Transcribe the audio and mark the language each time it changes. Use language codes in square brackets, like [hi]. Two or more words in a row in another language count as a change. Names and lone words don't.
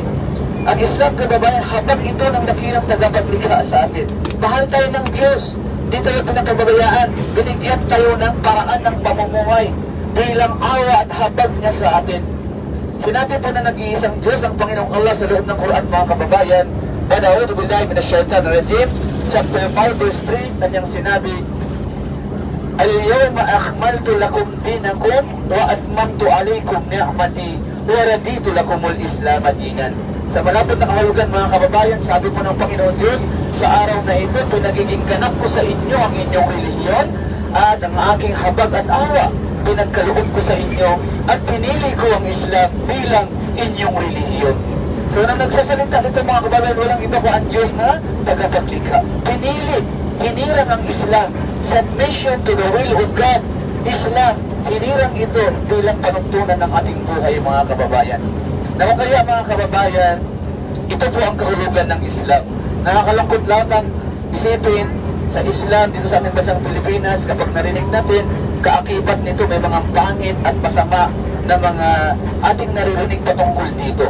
[tl] Ang Islam, kababayan, habang ito ng dakilang tagapaglikha sa atin. Mahal tayo ng Diyos, di tayo pinakababayaan, binigyan tayo ng paraan ng pamumuhay bilang awa at habag niya sa atin. Sinabi po na nag-iisang Diyos ang Panginoong Allah sa loob ng Quran, mga kababayan, [ar] أعوذ بالله من الشيطان الرجيم, [en] chapter 5 verse 3, [tl] kanyang sinabi, [ar] اليوم أكملت لكم دينكم وأتممت عليكم نعمتي ورضيت لكم الإسلام دينا. [tl] Sa malapit na kahulugan, mga kababayan, sabi po ng Panginoon Diyos, sa araw na ito, pinagiging ganap ko sa inyo ang inyong relihiyon at ang aking habag at awa, pinagkaloob ko sa inyo at pinili ko ang Islam bilang inyong relihiyon. So, nang nagsasalita nito, mga kababayan, walang iba ko ang Diyos na tagapaglikha. Pinili, hinirang ang Islam, [en] submission to the will of God. [tl] Islam, hinirang ito bilang panuntunan ng ating buhay, mga kababayan. Na kung kaya, mga kababayan, ito po ang kahulugan ng Islam. Nakakalungkot lamang isipin sa Islam dito sa ating bansang Pilipinas, kapag narinig natin, kaakibat nito may mga pangit at masama na mga ating naririnig patungkol dito.